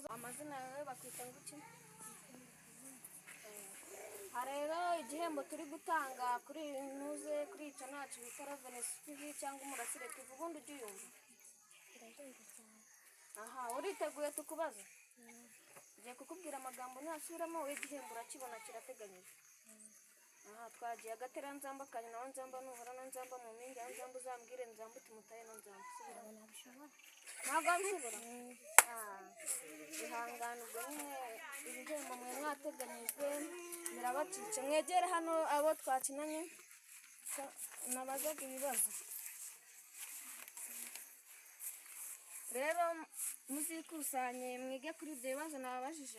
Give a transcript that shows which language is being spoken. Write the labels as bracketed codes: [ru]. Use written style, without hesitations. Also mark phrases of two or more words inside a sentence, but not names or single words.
[rw] Amazina yawe bakwita nguki? Rero igihembo turi gutanga kuri nuze kuri channel yacu bita Loveness TV cyangwa Umurasire TV, ubundi uyumva? Uriteguye tukubaza? Ngiye kukubwira amagambo ntasubiramo, we igihembo urakibona kirateganyije. Twagiye agatera nzamba kanya nawe nzamba nuhora no nzamba mu mpinga ya nzamba uzambwire nzamba utimutaye no nzamba. Ntabwo abishobora? Ihangane ubwo nyine ibihembo mwe mwateganyijwe birabacitse. Mwegere hano abo twakinanye nabazaga ibibazo. Rero muzikusanye mwige kuri ibyo bibazo nababajije.